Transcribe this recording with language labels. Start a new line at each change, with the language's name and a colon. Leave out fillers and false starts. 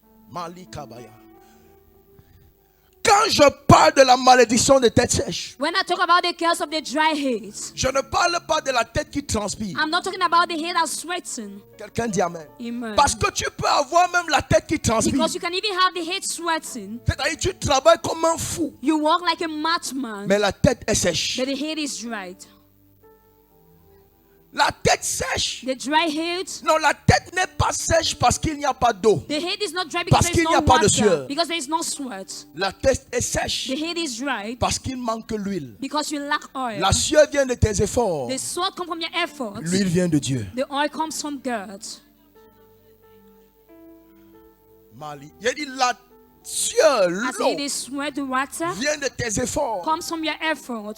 French: Malikabaya. Quand je parle de la malédiction des têtes sèches,
English: when I talk about the curse of the dry head,
French: je ne parle pas de la tête qui transpire.
English: I'm not talking about the head that's sweating.
French: Quelqu'un dit amen. Parce que tu peux avoir même la tête qui transpire.
English: Because you can even have the head sweating.
French: C'est-à-dire tu travailles comme un fou.
English: You walk like a madman.
French: Mais la tête est sèche.
English: But the head is dried.
French: La tête sèche.
English: The dry head.
French: Non, la tête n'est pas sèche parce qu'il n'y a pas d'eau.
English: The head is not dry because
French: parce qu'il n'y a pas de sueur.
English: Because there is no sweat.
French: La tête est sèche.
English: The head is dry.
French: Parce qu'il manque l'huile.
English: Because you lack oil.
French: La sueur vient de tes efforts.
English: The sweat comes from your efforts.
French: L'huile vient de Dieu.
English: The oil comes from God.
French: Mali. Il y a dit la sueur, l'eau vient de tes efforts.
English: Comes from your efforts.